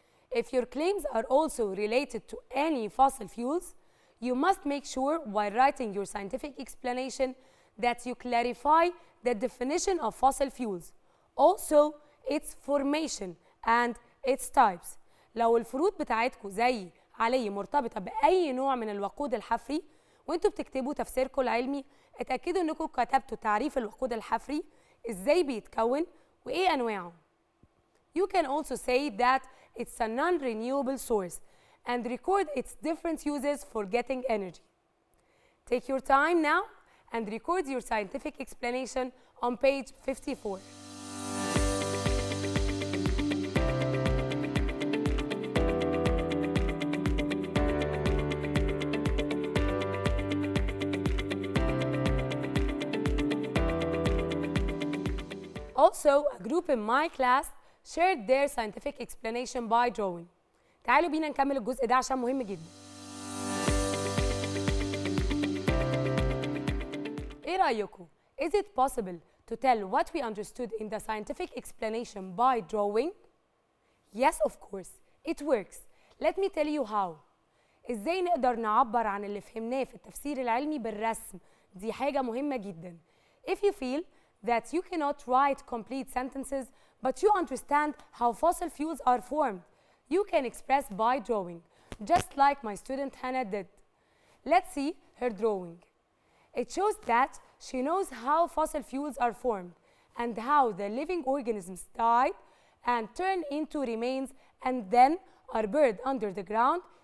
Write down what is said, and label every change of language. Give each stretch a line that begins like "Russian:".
English: If your claims are also related to any fossil fuels, you must make sure while writing your scientific explanation that you clarify the definition of fossil fuels, also its formation and its types.
Arabic: لو الفروض بتاعتكم زي علي مرتبطة بأي نوع من الوقود الحفري وانتوا بتكتبوا تفسيركم العلمي، اتأكدوا انكم كتبتوا تعريف الوقود الحفري، ازاي بيتكون وايه انواعه.
English: You can also say that it's a non-renewable source and record its different uses for getting energy. Take your time now and record your scientific explanation on page 54. Also, a group in my class shared their scientific explanation by drawing.
Arabic: تعالوا بينا نكمل الجزء ده عشان مهم جدا. ايه رأيكم؟
English: Is it possible to tell what we understood in the scientific explanation by drawing? Yes, of course. It works. Let me tell you how.
Arabic: ازاي نقدر نعبر عن اللي فهمناه في التفسير العلمي بالرسم؟ دي حاجة مهمة جدا.
English: If you feel that you cannot write complete sentences, but you understand how fossil fuels are formed. You can express by drawing, just like my student Hannah did. Let's see her drawing. It shows that she knows how fossil fuels are formed and how the living organisms died and turn into remains and then are buried under the ground.